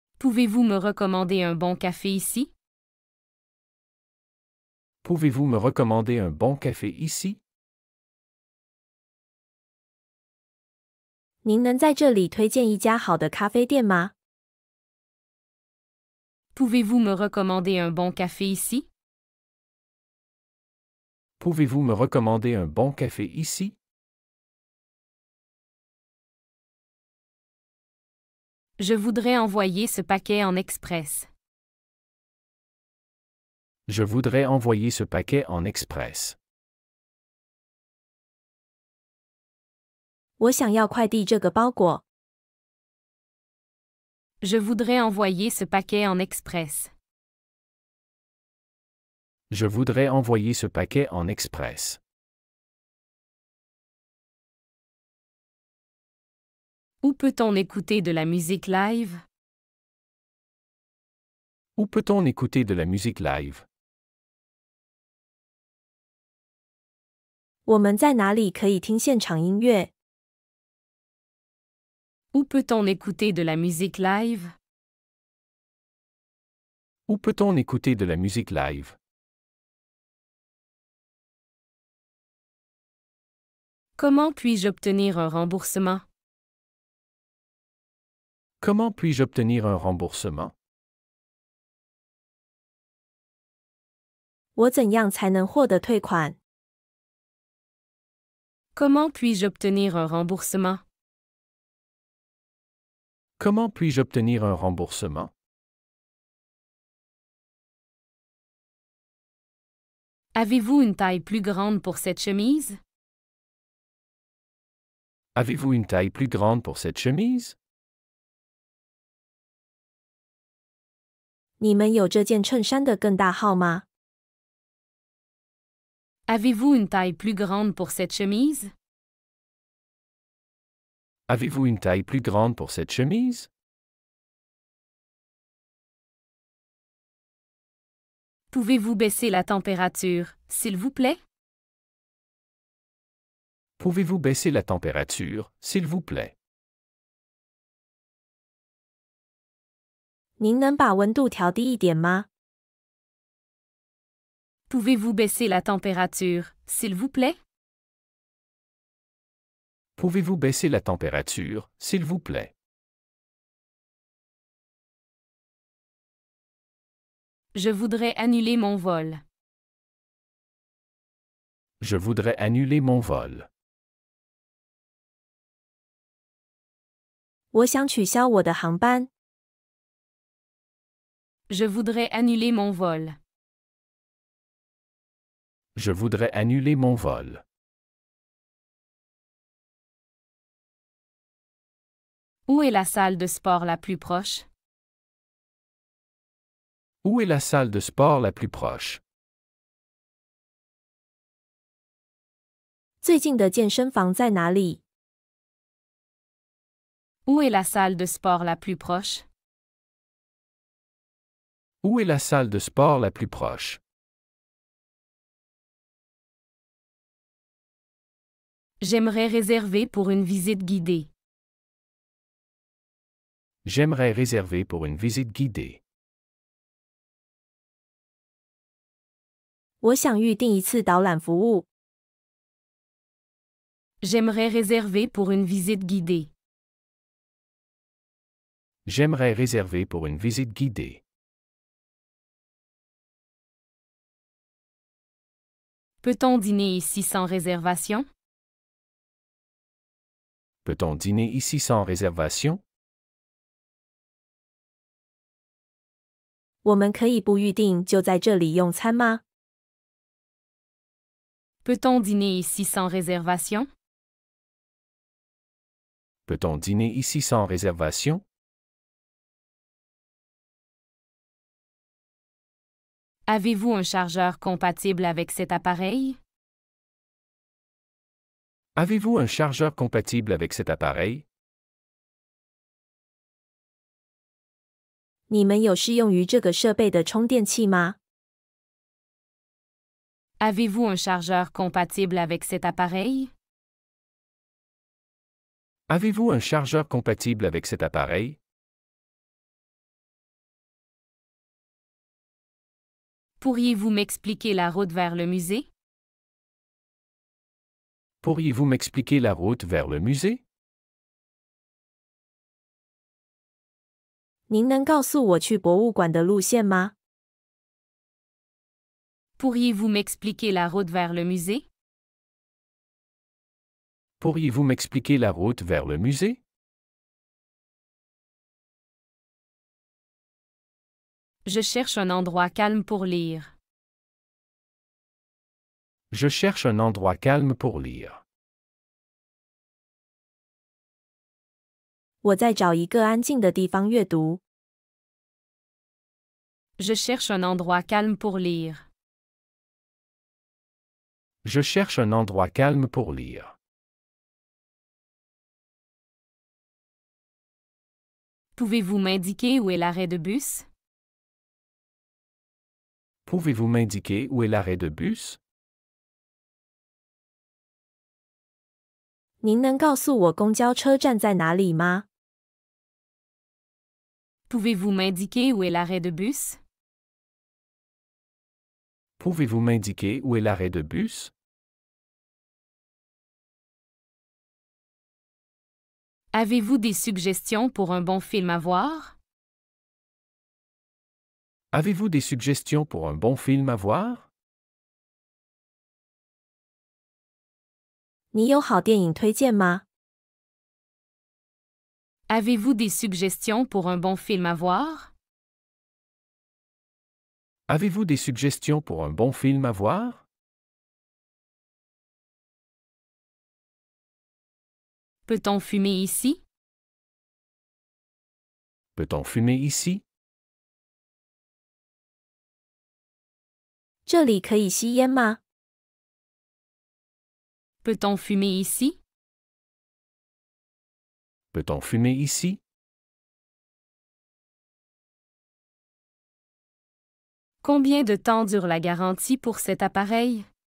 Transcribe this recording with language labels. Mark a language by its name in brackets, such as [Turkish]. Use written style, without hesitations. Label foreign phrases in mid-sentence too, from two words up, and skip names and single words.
[French] Pouvez-vous me recommander un bon café ici? Pouvez-vous me recommander un bon café ici? [Chinese] 您能在这里推荐一家好的咖啡店吗？ [French] Pouvez-vous me recommander un bon café ici? Pouvez-vous me recommander un bon café ici? Je voudrais envoyer ce paquet en express. Je voudrais envoyer ce paquet en express. [Chinese] 我想要快递这个包裹。 [French] Je voudrais envoyer ce paquet en express. Je voudrais envoyer ce paquet en express. Où peut-on écouter de la musique live? Où peut-on écouter de la musique live? [Chinese] 我们在哪里可以听现场音乐？ [French] Où peut-on écouter de la musique live? Où peut-on écouter de la musique live? Comment puis-je obtenir un remboursement? Comment puis-je obtenir un remboursement? [Chinese] 我怎样才能获得退款？ [French] Comment puis-je obtenir un remboursement? Comment puis-je obtenir un remboursement? Avez-vous une taille plus grande pour cette chemise? Avez-vous une taille plus grande pour cette chemise? [Chinese] 你们有这件衬衫的更大号吗？ [French] Avez-vous une taille plus grande pour cette chemise? Avez-vous une taille plus grande pour cette chemise? Pouvez-vous baisser la température, s'il vous plaît? Pouvez-vous baisser la température, s'il vous plaît? [Chinese] 您能把温度调低一点吗？ [French] Pouvez-vous baisser la température, s'il vous plaît? Pouvez-vous baisser la température, s'il vous plaît? Je voudrais annuler mon vol. Je voudrais annuler mon vol. [Chinese] 我想取消我的航班。 [French] Je voudrais annuler mon vol. Je voudrais annuler mon vol. Où est la salle de sport la plus proche? Où est la salle de sport la plus proche? [Chinese] 最近的健身房在哪里？ [French] Où est la salle de sport la plus proche? Où est la salle de sport la plus proche? J'aimerais réserver pour une visite guidée. J'aimerais réserver pour une visite guidée. [Chinese] 我想预订一次导览服务。 [French] J'aimerais réserver pour une visite guidée. J'aimerais réserver pour une visite guidée. Peut-on dîner ici sans réservation? Peut-on dîner ici sans réservation? [Chinese] 我们可以不预订就在这里用餐吗？ [French] Peut-on dîner ici sans réservation? Peut-on dîner ici sans réservation? Avez-vous un chargeur compatible avec cet appareil? Avez-vous un chargeur compatible avec cet appareil? [Chinese] 你们有适用于这个设备的充电器吗？ [French] Avez-vous un chargeur compatible avec cet appareil? Avez-vous un chargeur compatible avec cet appareil? Pourriez-vous m'expliquer la route vers le musée? Pourriez-vous m'expliquer la route vers le musée? [Chinese] 您能告诉我去博物馆的路线吗？ [French] Pourriez-vous m'expliquer la route vers le musée? Pourriez-vous m'expliquer la route vers le musée? Je cherche un endroit calme pour lire. Je cherche un endroit calme pour lire. [Chinese] 我在找一个安静的地方阅读。 [French] Je cherche un endroit calme pour lire. Je cherche un endroit calme pour lire. Pouvez-vous m'indiquer où est l'arrêt de bus? Pouvez-vous m'indiquer où est l'arrêt de bus? [Chinese] 您能告诉我公交车站在哪里吗？ [French] Pouvez-vous m'indiquer où est l'arrêt de bus? Pouvez-vous m'indiquer où est l'arrêt de bus? Avez-vous des suggestions pour un bon film à voir? Avez-vous des suggestions pour un bon film à voir? [Chinese] 你有好电影推荐吗？ [French] Avez-vous des suggestions pour un bon film à voir? Avez-vous des suggestions pour un bon film à voir? Peut-on fumer ici? Peut-on fumer ici? [Chinese] 这里可以吸烟吗？ [French] Peut-on fumer ici? Peut-on fumer ici? Combien de temps dure la garantie pour cet appareil?